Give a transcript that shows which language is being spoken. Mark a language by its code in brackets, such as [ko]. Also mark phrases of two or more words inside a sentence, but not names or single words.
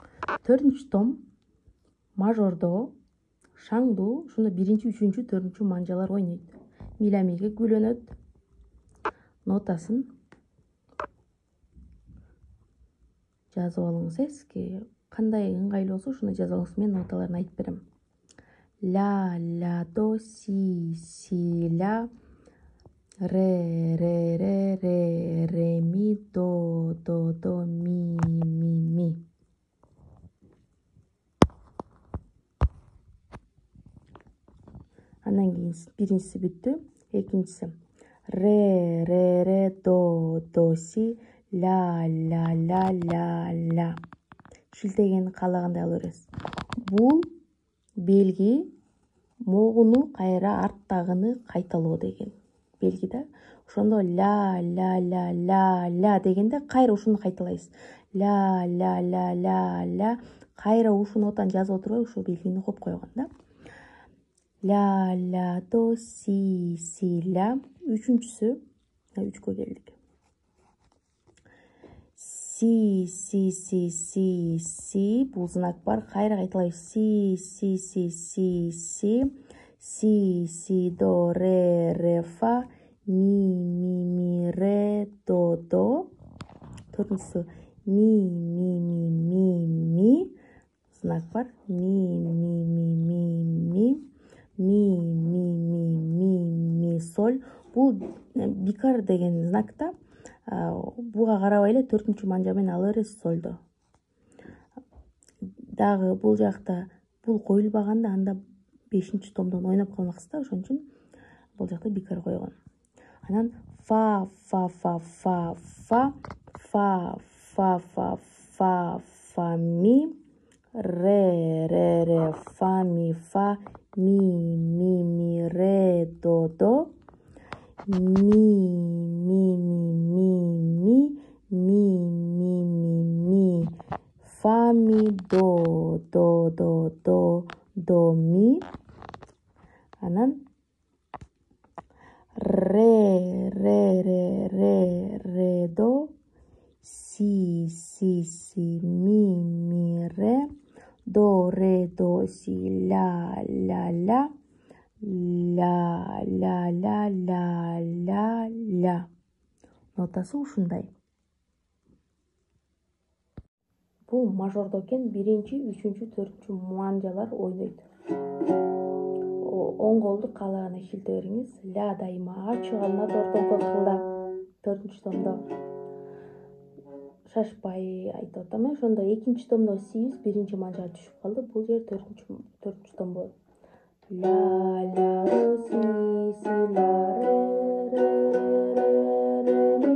[ky] Төртүнчү том мажордо шаңдуу ушуну биринчи, үчүнчү, төртүнчү манжалар ойнойт. Миля-миге гүлөнөт. Нотасын жазып алыңыз. Эске кандай ыңгайлуу болсо ушуну жазып алыңыз. Мен ноталарын айтып берем. Ля, ля, до, си, ля, ре, ми, до, ми. Андан кийин биринчиси бүттү. Экинчиси ре, до, си, ля, ля. Шилтегенди каалагандай ала бересиз. Бул белги могуну кайра арттагыны кайталоо деген белги да. Ошондо ля дегенде кайра ушуну кайталайсыз. Ля. Кайра ушул нотаны жазып отурбай ушул белгини окуп койгон да. Ля, до, си, ля. Үчүнчүсү, үчкө келдик. Си, бул знак бар. Кайра кайталайбыз. Си, до, ре, фа, ми, ре, до. Төртүнчүсү ми, знак бар. Ми, соль. Бул бикар деген знакта. Буга карабай эле төртүнчү манжа менен ала бересиз сольдо. Дагы бул жакта бул коюлбаганда анда 5-томдон ойноп калмаксыз да, ошон үчүн бул жакта бикар койгон. Анан фа, ми, ре, фа, ми, ре, до, ми, фа, ми, до, ми. Анан ре, до, си, ми, ре, до, си, ля. Нотасы ушундай. Бул мажордо экен, биринчи, үчүнчү, төртүнчү манжалар ойнойт. Оң колду каалагандай шилте бериңиз. Ля дайыма ачык алынат ортоңку кылда. Төртүнчү томдо шашпай айтып атам. Ошондо экинчи томдо сибиз биринчи манжага түшүп калды. Бул жер төртүнчү том болот. Ля, до, си, ля, ре, ми,